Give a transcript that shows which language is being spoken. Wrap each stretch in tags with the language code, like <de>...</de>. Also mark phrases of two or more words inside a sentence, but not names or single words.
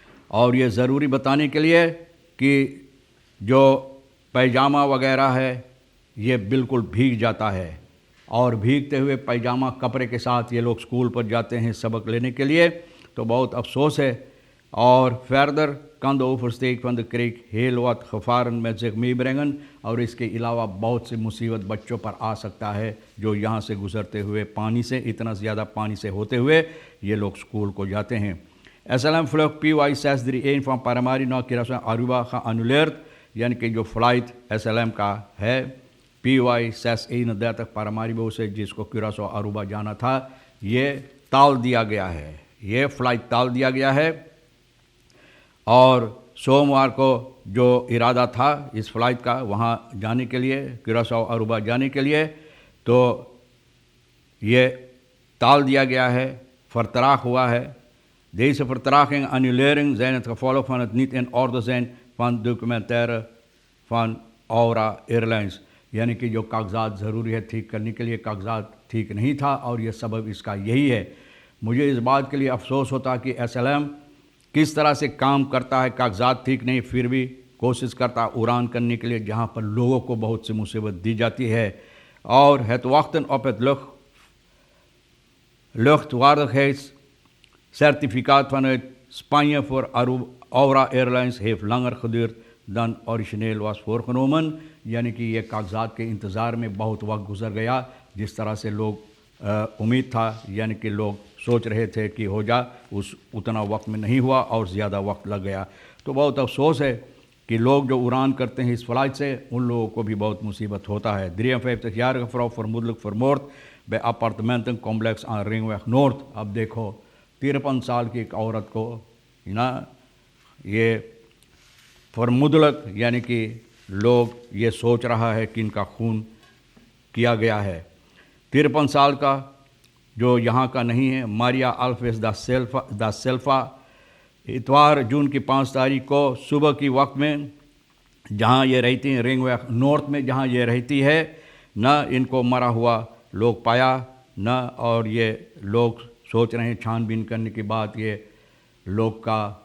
<hi>और ये ज़रूरी बताने के लिए कि जो पैजामा वगैरह है ये बिल्कुल भीग जाता है, और भीगते हुए पैजामा कपड़े के साथ ये लोग स्कूल पर जाते हैं सबक लेने के लिए, तो बहुत अफसोस है।</hi> <nl>और फर्दर kan de oversteek van de creek heel wat gevaren met zich meebrengen,</nl> <hi>और इसके अलावा बहुत सी मुसीबत बच्चों पर आ सकता है जो यहाँ से गुजरते हुए पानी से, इतना ज़्यादा पानी से होते हुए ये लोग स्कूल को जाते हैं।</hi> <nl>SLM vlucht PY631 van Paramaribo naar Curaçao Aruba geannuleerd,</nl> <hi>यानी कि जो फ़्लाइट SLM का है PY631 पारामारिबो से जिसको क्यूरासो अरूबा जाना था, ये टाल दिया गया है, ये फ़्लाइट टाल दिया गया है। और सोमवार को जो इरादा था इस फ़्लाइट का वहाँ जाने के लिए, क्यूरासो अरूबा जाने के लिए, तो ये टाल दिया गया है, vertraagd हुआ है।</hi> <nl>Deze vertraging en annulering zijn het gevolg van het niet in orde zijn van documentaire van Aura Airlines,</nl> <hi>यानी कि जो कागजात ज़रूरी है ठीक करने के लिए कागजात ठीक नहीं था, और ये सबब इसका यही है। मुझे इस बात के लिए अफसोस होता कि SLM किस तरह से काम करता है, कागजात ठीक नहीं फिर भी कोशिश करता उड़ान करने के लिए जहाँ पर लोगों को बहुत सी मुसीबत दी जाती है।</hi> <nl>और het wachten op het luchtwaardigheidscertificaat vanuit Spanje voor Aura Airlines heeft langer geduurd dan origineel was voorgenomen,</nl> <hi>यानी कि ये कागजात के इंतज़ार में बहुत वक्त गुजर गया, जिस तरह से लोग उम्मीद था, यानी कि लोग सोच रहे थे कि हो जा, उतना वक्त में नहीं हुआ और ज़्यादा वक्त लग गया। तो बहुत अफसोस है कि लोग जो उड़ान करते हैं इस फ़्लाइट से, उन लोगों को भी बहुत मुसीबत होता है।</hi> <nl>53-jarige vrouw vermoedelijk vermoord bij appartementencomplex aan Ringweg Noord।</nl> <hi>अब देखो 53 साल की एक औरत को ना, ये फरमुदलक यानी कि लोग ये सोच रहा है कि इनका खून किया गया है। 53 साल का जो यहाँ का नहीं है, मारिया अल्फेस दा सेल्फा, इतवार जून की 5 तारीख को सुबह की वक्त में जहाँ ये रहती हैं रिंगवेग नॉर्थ में जहाँ ये रहती है, न इनको मरा हुआ लोग पाया न, और ये लोग सोच रहे हैं छानबीन करने के बाद ये लोग का</hi>